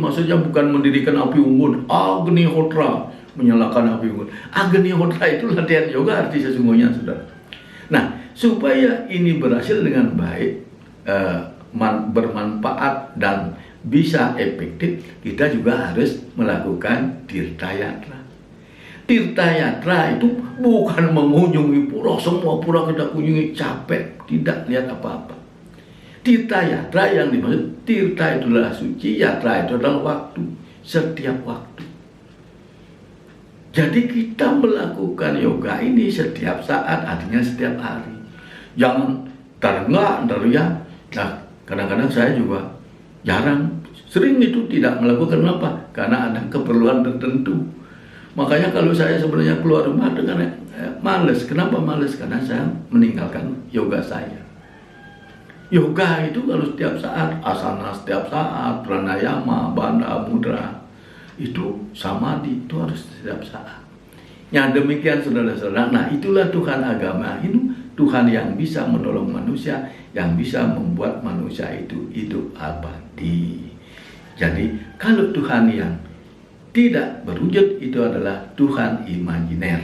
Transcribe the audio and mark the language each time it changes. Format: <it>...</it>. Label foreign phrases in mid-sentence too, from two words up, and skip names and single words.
<id>Maksudnya bukan mendirikan api unggun, Agnihotra, menyalakan api unggun. Agnihotra itu latihan yoga arti sesungguhnya, saudara. Nah, supaya ini berhasil dengan baik, bermanfaat dan bisa efektif, kita juga harus melakukan tirta yatra. Tirta yatra itu bukan mengunjungi pura, semua pura kita kunjungi capek, tidak lihat apa-apa. Tirta yatra yang dimaksud, tirta itu adalah suci, yatra itu adalah waktu, setiap waktu. Jadi kita melakukan yoga ini setiap saat, artinya setiap hari. Jangan ntar ya. Nah, kadang-kadang saya juga sering itu tidak melakukan apa? Karena ada keperluan tertentu. Makanya kalau saya sebenarnya keluar rumah dengan males. Kenapa males? Karena saya meninggalkan yoga saya. Yoga itu kalau setiap saat, asana setiap saat, pranayama, bandha, mudra, itu samadhi, itu harus setiap saat. Ya demikian saudara-saudara. Nah itulah Tuhan agama Hindu, Tuhan yang bisa menolong manusia, yang bisa membuat manusia itu hidup abadi. Jadi kalau Tuhan yang tidak berwujud itu adalah Tuhan imajiner.</id>